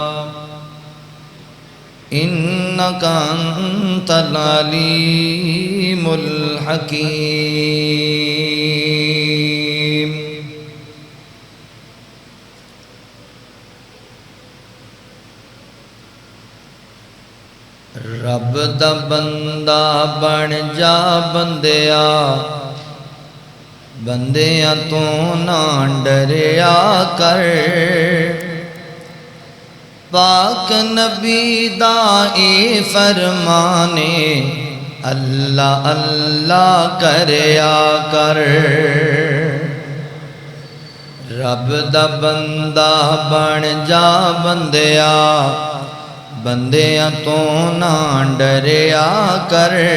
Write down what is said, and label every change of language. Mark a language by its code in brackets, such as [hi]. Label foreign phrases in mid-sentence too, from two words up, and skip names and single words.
[ar] إنك أنت العليم الحكيم [pa] رب دا بندہ بن جا بندیا بندیاں تو نہ ڈریا کر پاک نبی دا اے فرمانے اللہ اللہ کریا کر رب دا بندہ بن جا بندیا بندیاں تو نہ ڈریا کر